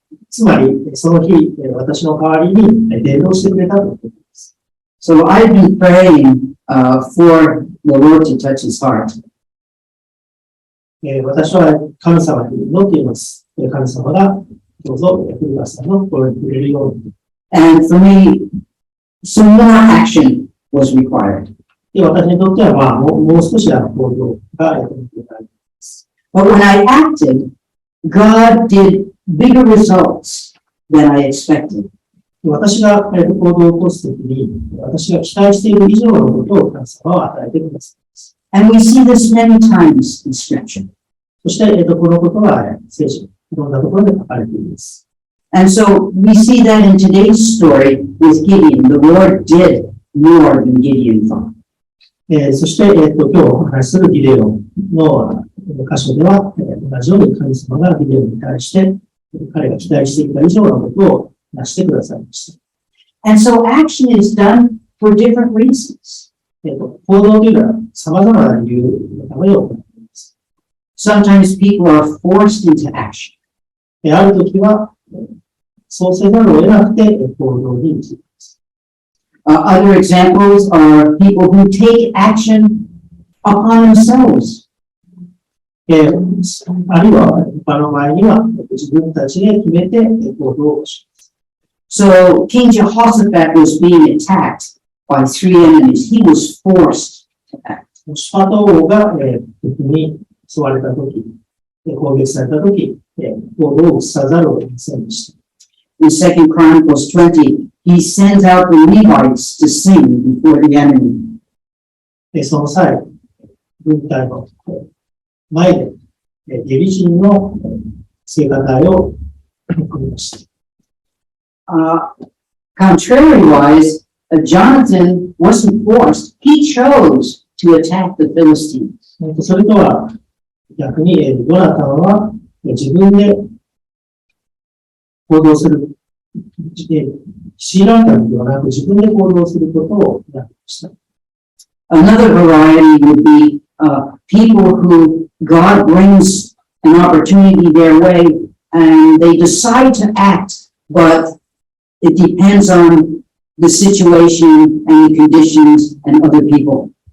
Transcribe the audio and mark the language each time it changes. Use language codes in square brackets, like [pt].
[ja] つまり、その日、私の代わりに伝道してくれたということです。 [en] So I've been praying for the Lord to touch his heart. [ja] 私は神様に祈っています。神様がどうぞ古川さんの声に触れるように。 [en] And for me, some more action was required. [ja] で、私にとっては、もう少し行動が求められます。 [en] But when I acted, God did bigger results than I expected. [ja] 私が行動を起こすときに、私が期待している以上のことを神様は与えてくださいます。 [en] And we see this many times in Scripture. [ja] そして、このことは聖書、いろんなところで書かれています。 [en] And so we see that in today's story with Gideon, the Lord did more than Gideon thought. [ja] そして、今日お話しするギデオンの箇所では、同じように神様がギデオンに対して、彼が期待していた以上のことをなしてくださいました。 [en] And so action is done for different reasons. [ja] 行動というのは様々な理由のために行っています。 [en] Sometimes people are forced into action. [ja] あるときは、そうせざるを得なくて行動に移ります。 [en] Other examples are people who take action upon themselves. [ja] あるいは、他の場合には、自分たちで決めて行動をします。 [en] So King Jehoshaphat was being attacked by three enemies. He was forced to act. [ja] シュパト王が敵に襲われたとき、攻撃されたとき、行動を移さざるを得ませんでした。 [en] In 2 Chronicles 20, he sends out the Levites to sing before the enemy. [ja] その際、軍隊の前で、レビ人の聖歌隊を送りました。 [en] Contrary-wise, Jonathan wasn't forced. He chose to attack the Philistines. [ja] それとは逆に、ヨナタンは自分で行動する、強いられたのではなく自分で行動することをやりました。 [en] Another variety would be people who God brings an opportunity their way and they decide to act, but it depends on the situation and the conditions and other people.